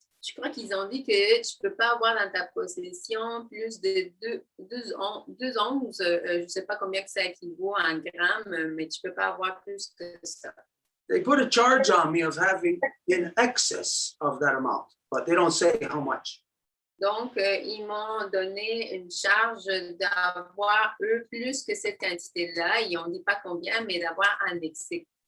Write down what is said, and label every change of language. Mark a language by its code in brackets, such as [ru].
[fr] Je crois qu'ils ont dit que tu ne peux pas avoir dans ta possession plus de 2 onces. Je ne sais pas combien que ça équivaut en grammes, mais tu ne peux pas avoir plus que ça. [en] they put a charge on me of having in excess of that amount, but they don't say how much. [fr] Donc, ils m'ont donné une charge d'avoir, eux, plus que cette quantité-là. Ils n'ont dit pas combien, mais d'avoir annexé.